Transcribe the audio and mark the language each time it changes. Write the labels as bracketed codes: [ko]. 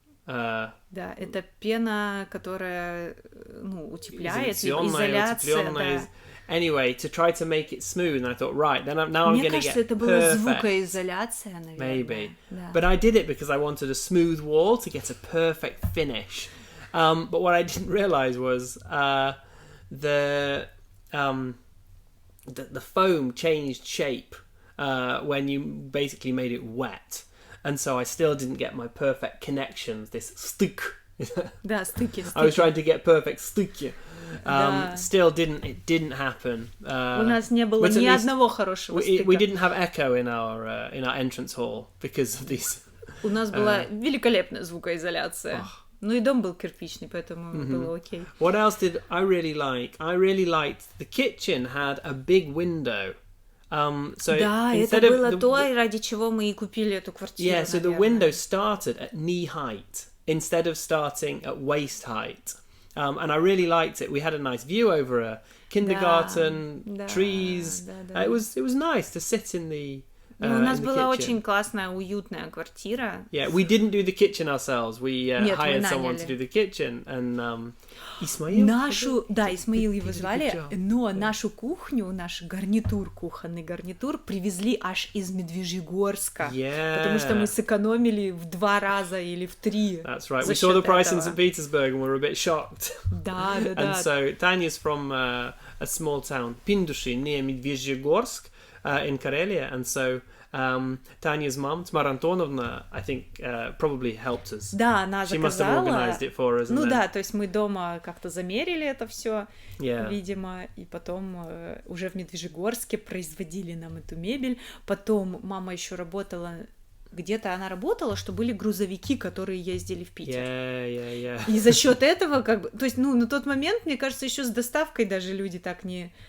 [ru] Да, это пена, которая утепляет, изоляция. Да. [en] Anyway, to try to make it smooth, and I thought, right, now I'm going to get perfect. [ru] Мне кажется, это была звукоизоляция, наверное. [en] Maybe. [ru] Да. [en] But I did it because I wanted a smooth wall to get a perfect finish. But what I didn't realise was the foam changed shape when you basically made it wet. And so I still didn't get my perfect connections, this стык. [ru] Да, стыки. [en] I was trying to get perfect стыки. Still didn't happen. [ru] У нас не было ни одного хорошего стыка. [en] We didn't have echo in our entrance hall because of these. [ru] У нас была великолепная звукоизоляция. Ну и дом был кирпичный, поэтому было окей. [en] What else did I really like? I really liked the kitchen had a big window. So [ru] да, это было то, ради чего мы и купили эту квартиру. [en] Yeah, so the window started at knee height instead of starting at waist height. And I really liked it. We had a nice view over a kindergarten, trees. It was nice to sit in the [ru] У нас была очень классная, уютная квартира. [en] Yeah, we didn't do the kitchen ourselves. We hired someone to do the kitchen. And Исмаил? [ru] Исмаил его звали, но нашу кухню, наш гарнитур, кухонный гарнитур, привезли аж из Медвежьегорска. Потому что мы сэкономили в 2 раза или в 3. [en] That's right. We saw the price in St. Petersburg and we were a bit shocked. [ru] Да. [en] And so Tanya's from a small town, Pindushi, near Medvezhegorsk, in Karelia, and so Tanya's mom, Tamara Antonovna, I think, probably helped us. [ru] Да, она [en] She must have organized it for us. [ru] То есть мы дома как-то замерили это все, видимо, и потом уже в Медвежьегорске производили нам эту мебель. Потом мама еще работала, где-то она работала, что были грузовики, которые ездили в Питер. И за счет этого, то есть, на тот момент, мне кажется, еще с доставкой даже люди так не...